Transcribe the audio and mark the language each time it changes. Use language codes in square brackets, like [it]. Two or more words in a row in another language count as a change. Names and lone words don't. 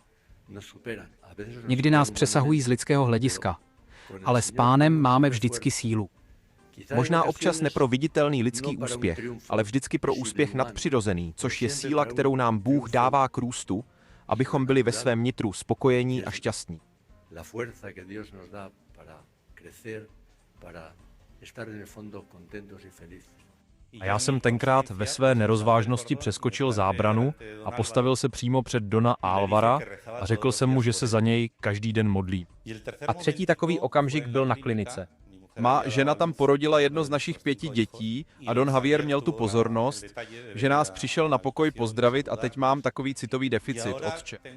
[cs] Někdy nás přesahují z lidského hlediska, ale s Pánem máme vždycky sílu. Možná občas ne pro viditelný lidský úspěch, ale vždycky pro úspěch nadpřirozený, což je síla, kterou nám Bůh dává k růstu, abychom byli ve svém nitru spokojení a šťastní. [es] La fuerza que Dios nos da para crecer, para estar en el fondo contentos y felices. [cs] A já jsem tenkrát ve své nerozvážnosti přeskočil zábranu a postavil se přímo před Dona Álvara a řekl jsem mu, že se za něj každý den modlí. A třetí takový okamžik byl na klinice. Má žena tam porodila jedno z našich 5 dětí a Don Javier měl tu pozornost, že nás přišel na pokoj pozdravit a teď mám takový citový deficit, otče.